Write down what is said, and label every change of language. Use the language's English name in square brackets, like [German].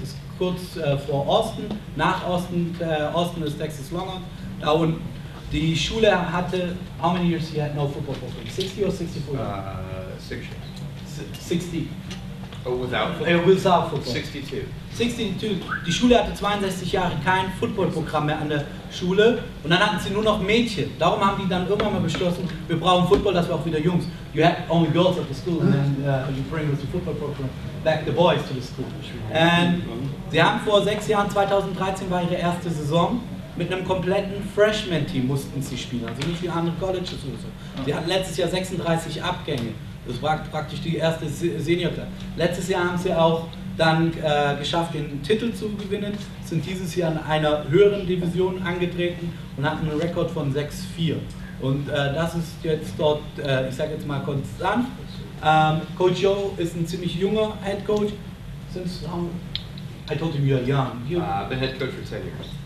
[German] Ist kurz vor Austin, nach Austin. Austin ist Texas Longhorn. Da unten. Die Schule hatte, [English] how many years he had no football program? 60 or 64 years? 6 years. 60. Oh, without football? Without football. 62. 62. [German] Die Schule hatte 62 Jahre kein Footballprogramm mehr an der Schule und dann hatten sie nur noch Mädchen. Darum haben die dann irgendwann mal beschlossen, wir brauchen Football, dass wir auch wieder Jungs. [English] You had only girls at the school and then you bring the football program back the boys to the school. [German] And sie haben vor 6 Jahren, 2013 war ihre erste Saison. Mit einem kompletten Freshman-Team mussten sie spielen, also nicht wie andere Colleges oder so. Sie hatten letztes Jahr 36 Abgänge, das war praktisch die erste Senior-Klasse. Letztes Jahr haben sie auch dann geschafft, den Titel zu gewinnen, sind dieses Jahr in einer höheren Division angetreten und hatten einen Rekord von 6-4. Und das ist jetzt dort, ich sage jetzt mal konstant. Coach Joe ist ein ziemlich junger Head Coach. [English] Since I told him you are young. I've been head coach for 10 years.